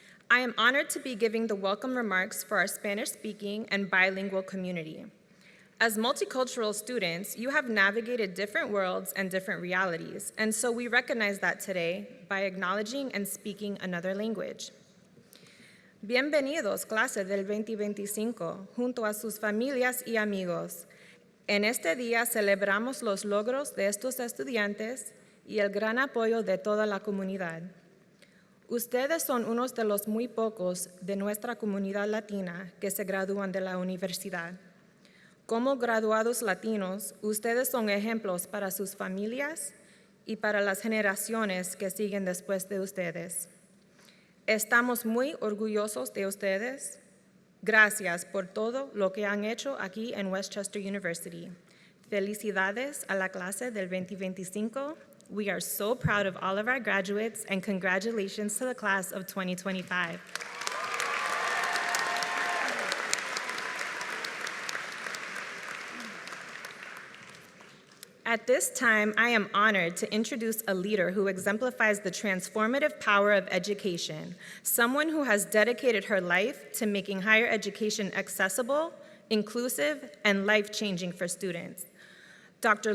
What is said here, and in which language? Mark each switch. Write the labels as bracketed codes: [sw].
[en] I am honored to be giving the welcome remarks for our Spanish-speaking and bilingual community. As multicultural students, you have navigated different worlds and different realities, and so we recognize that today by acknowledging and speaking another language. [es] Bienvenidos, clase del 2025, junto a sus familias y amigos. En este día celebramos los logros de estos estudiantes y el gran apoyo de toda la comunidad. Ustedes son unos de los muy pocos de nuestra comunidad latina que se gradúan de la universidad. Como graduados latinos, ustedes son ejemplos para sus familias y para las generaciones que siguen después de ustedes. Estamos muy orgullosos de ustedes. Gracias por todo lo que han hecho aquí en Westchester University. Felicidades a la clase del 2025. [en] We are so proud of all of our graduates, and congratulations to the class of 2025. At this time, I am honored to introduce a leader who exemplifies the transformative power of education, someone who has dedicated her life to making higher education accessible, inclusive, and life-changing for students. Dr.